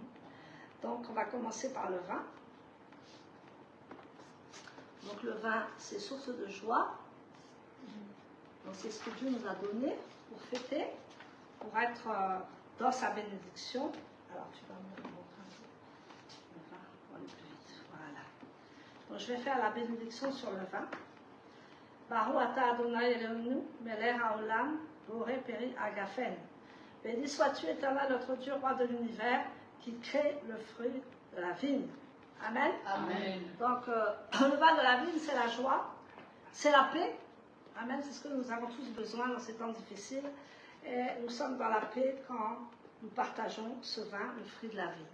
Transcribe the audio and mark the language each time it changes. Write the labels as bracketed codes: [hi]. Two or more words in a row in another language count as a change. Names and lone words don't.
[fr] Donc on va commencer par le vin. Donc le vin, c'est source de joie. Donc c'est ce que Dieu nous a donné pour fêter, pour être dans sa bénédiction. Alors tu vas me montrer un peu. Le vin, on va aller plus vite. Voilà. Donc je vais faire la bénédiction sur le vin. [he] ברוך אתה אדוני אלוהינו, מלך העולם, בורא פרי הגפן. [fr] Béni sois-tu, Éternel, notre Dieu, roi de l'univers, qui crée le fruit de la vigne. Amen. Amen. Donc le vin de la vigne, c'est la joie. c'est la paix. Amen, c'est ce que nous avons tous besoin dans ces temps difficiles. Et nous sommes dans la paix quand nous partageons ce vin, le fruit de la vie.